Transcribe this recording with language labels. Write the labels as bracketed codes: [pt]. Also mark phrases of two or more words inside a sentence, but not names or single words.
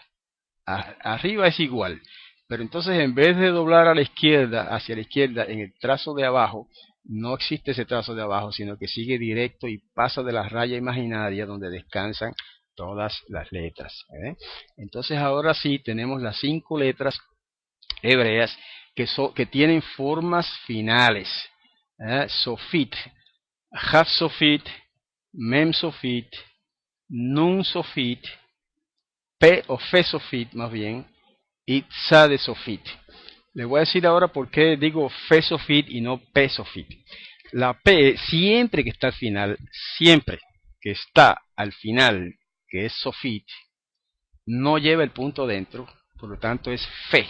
[es] Arriba es igual, pero entonces en vez de doblar a la izquierda, hacia la izquierda en el trazo de abajo, no existe ese trazo de abajo, sino que sigue directo y pasa de la raya imaginaria donde descansan todas las letras. Entonces ahora sí tenemos las 5 letras hebreas que tienen formas finales. [he] סופית, כף סופית, מם סופית, נון סופית, [es] P o [he] פא סופית [es] más bien, y [he] צדי סופית. [es] Le voy a decir ahora por qué digo [he] פא סופית [es] y no P sofit. La P siempre que está al final, siempre que está al final, que es sofit, no lleva el punto dentro, por lo tanto es Fe.